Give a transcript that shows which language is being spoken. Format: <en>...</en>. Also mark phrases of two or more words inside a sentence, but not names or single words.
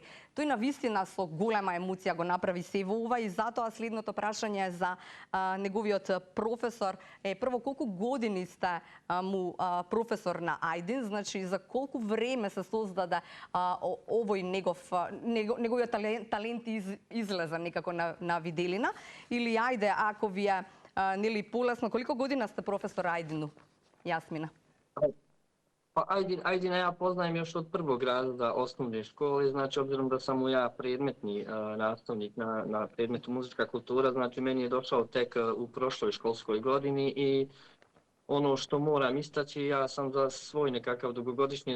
<mk>Тој на вистина со голема емоција го направи се во ова и затоа следното прашање за неговиот професор е прво колку години сте му професор на Ајдин, значи за колку време се создаде овој неговиот талент излезе некако на виделина или ајде ако ви е нели полесно,</mk> <sr>колико година сте професор Ајдину,</sr> <mk>Јасмина?</mk> <bs>Pa Ajdina ja poznajem još od prvog razreda osnovne škole, znači obzirom da sam mu ja predmetni nastavnik na predmetu muzička kultura, znači meni je došao tek u prošloj školskoj godini i ono što moram istaći, ja sam za svoj nekakav dugogodišnji</bs>